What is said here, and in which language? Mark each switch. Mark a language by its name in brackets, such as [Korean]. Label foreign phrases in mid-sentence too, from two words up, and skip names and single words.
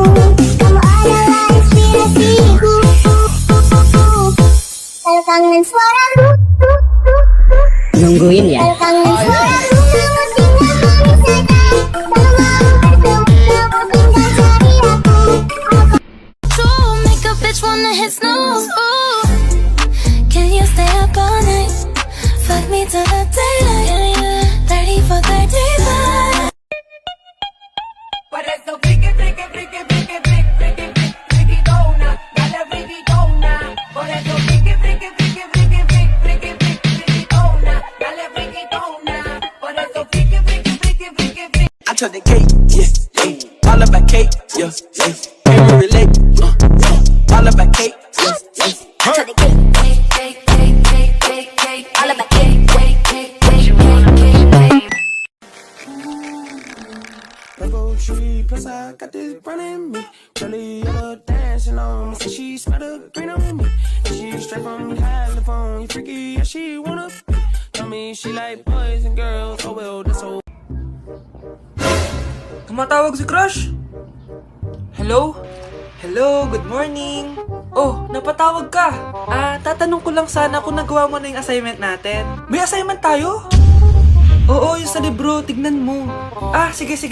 [Indonesian] Kamu adalah inspirasiku. Kalau kangen suaramu, Nungguin ya. kalau kangen suaramu, kamu tinggal memisahkan. Kalau mau bertemu, kamu tinggal cari aku. [English] To make a bitch wanna hit snooze. Ooh, can you stay up all night? Fuck me till the daylight. 30 for 35. [Spanish] Por eso friki, friki, friki, friki, friki, friki, friki, dona, dale friki, dona. Por eso friki, friki, friki, friki, friki, friki, friki, dona, dale friki, dona. Por eso friki, friki, friki, friki, friki. [English] I took the cake, yeah, yeah. All about cake, yeah, yeah. Can you relate? All about cake, yeah, yeah. I took the cake, cake, cake, cake, cake, cake, cake. All about cake, cake, cake, cake, cake, cake, cake. Mango tree, plus I got this brand in me. Jelly yellow dancing on me, say she smell the green on me. She straight from California, freaky, yeah, she wanna be. Tell me she like boys and girls, oh well, that's so. [Filipino] Tumatawag si Crush. Hello? [English] Hello, good morning. Oh, [Filipino] napatawag ka. Tatanong ko lang sana kung nagawa mo na yung assignment natin. May assignment tayo? Oo, yung sa libro. Tignan mo. Sige.